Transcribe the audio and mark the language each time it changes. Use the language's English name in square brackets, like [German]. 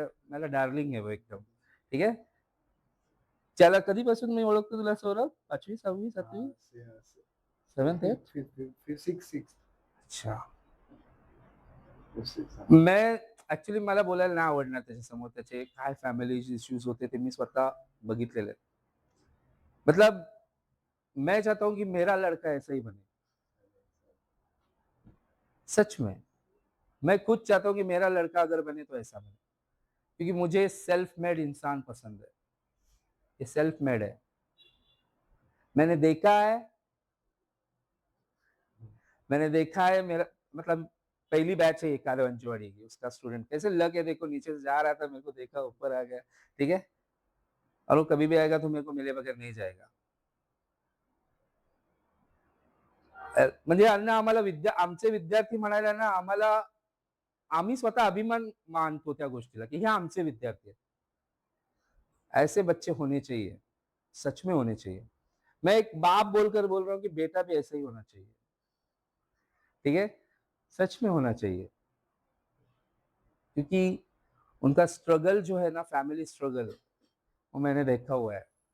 [Marathi] मला डार्लिंग आहे वो एकदम. ठीक आहे? त्याला कधीपासून मी ओळखतो तुला सौरभ? 5वी, 6वी, 7वी? 7th, 8th? अच्छा. मैं ॲक्चुअली मला बोलायला नाही आवडणार त्याच्यासमोर. त्याचे काय फॅमिली इश्यूज होते ते मी स्वतः बघितलेले आहेत. [Hindi] मतलब मैं चाहता हूँ कि मेरा लड़का ऐसा ही बने. सच में. मैं खुद चाहता हूँ कि मेरा लड़का अगर बने तो ऐसा बने. क्योंकि मुझे सेल्फ मेड इंसान पसंद है. ये सेल्फ मेड है. मैंने देखा है मैंने देखा है मेरा मतलब पहली बैच है ये कालवंचवाड़ी की, उसका स्टूडेंट कैसे लक है देखो, नीचे से जा रहा था, मेरे को देखा, ऊपर आ गया. ठीक है? और वो कभी भी आएगा तो मेरे को मिले बगैर नहीं जाएगा. [Marathi] म्हणजे अण्णा आम्हाला आमचे विद्यार्थी म्हणायला ना आम्हाला आम्ही स्वतः अभिमान मानतो त्या गोष्टीला, की हे आमचे विद्यार्थी आहेत. [Hindi] ऐसे बच्चे होने चाहिए. सच में होने चाहिए. मैं एक बाप बोलकर बोल रहा हूँ कि बेटा भी ऐसा ही होना चाहिए. ठीक है? सच में होना चाहिए. क्योंकि उनका स्ट्रगल जो है ना, फैमिली स्ट्रगल, वो मैंने देखा हुआ है.